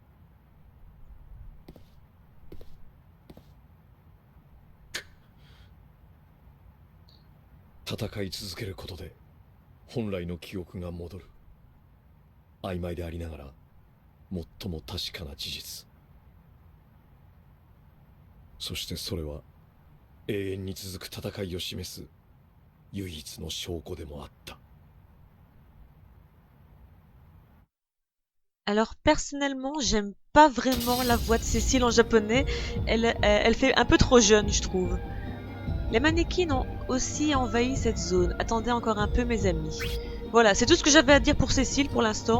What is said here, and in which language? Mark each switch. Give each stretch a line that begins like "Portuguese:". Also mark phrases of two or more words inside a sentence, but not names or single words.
Japanese: 戦い続けることで本来の記憶が戻る。曖昧でありながら最も確かな事実。そしてそれは永遠に続く戦いを示す唯一の証拠でもあった。
French: Alors personnellement, j'aime pas vraiment la voix de Cécile en japonais. Elle fait un peu trop jeune, je trouve. Les mannequins ont aussi envahi cette zone. Attendez encore un peu, mes amis. Voilà, c'est tout ce que j'avais à dire pour Cécile pour l'instant.